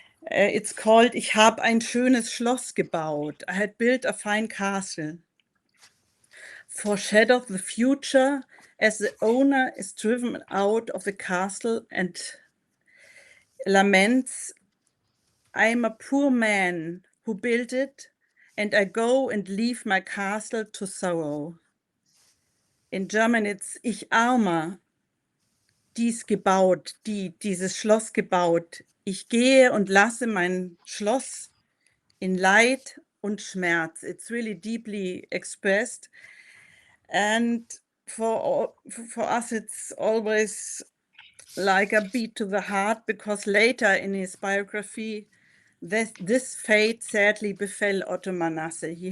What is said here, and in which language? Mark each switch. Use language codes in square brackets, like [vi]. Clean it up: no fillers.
[en] It's called [de] Ich hab ein schönes Schloss gebaut. [en] I had built a fine castle. Foreshadowed the future as the owner is driven out of the castle and laments, I'm a poor man who built it, and I go and leave my castle to sorrow. In German it's [de] Ich armer, dieses Schloss gebaut. Ich gehe und lasse mein Schloss in Leid und Schmerz. [en] It's really deeply expressed. And for us, it's always like a beat to the heart, because later in his biography, this fate sadly befell Otto Manassego.